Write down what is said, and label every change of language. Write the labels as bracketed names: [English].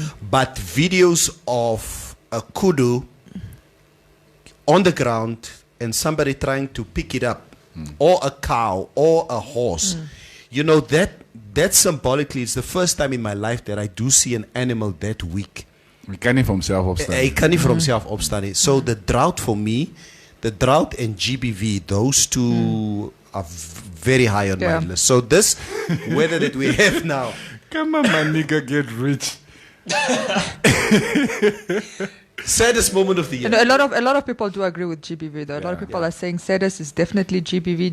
[English] But videos of a kudu on the ground and somebody trying to pick it up, or a cow or a horse, you know, that symbolically is the first time in my life that I do see an animal that weak. [Afrikaans] Hy kan nie vir homself opstaan. Hy kan nie vir homself opstaan nie. [English] So the drought for me, the drought and GBV, those two are very high on my list. So this weather that we have now. Come on, my nigga, get rich. Saddest moment of the year. And a lot of people do agree with GBV though. A lot of people are saying saddest is definitely GBV.